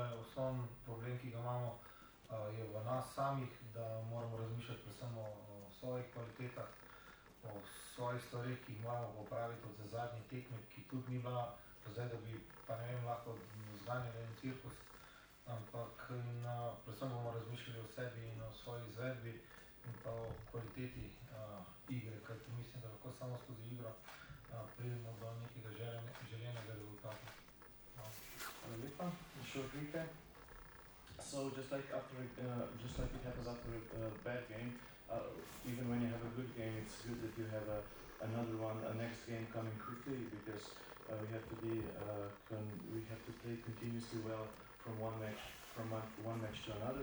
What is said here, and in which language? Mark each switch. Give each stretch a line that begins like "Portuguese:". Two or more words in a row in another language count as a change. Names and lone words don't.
Slovenian: je osnovni problem, ki ga imamo, je v nas samih, da moramo razmišljati predvsem o svojih kvalitetah, o svojih stvarih, ki jih moramo popraviti od zadnje tekme, ki tudi ni bila zdaj, da bi, pa ne vem, lahko zganjali en cirkus, ampak predvsem bomo razmišljali o sebi in o svoji izvedbi in pa o kvaliteti igre, kajti mislim, da lahko samo skozi igro pridemo do nekega željenega rezultata. Hvala lepa.
English: Short recap. So just like it happens after a bad game, even when you have a good game, it's good that you have another one, a next game coming quickly, because we have to play continuously well from one match to another.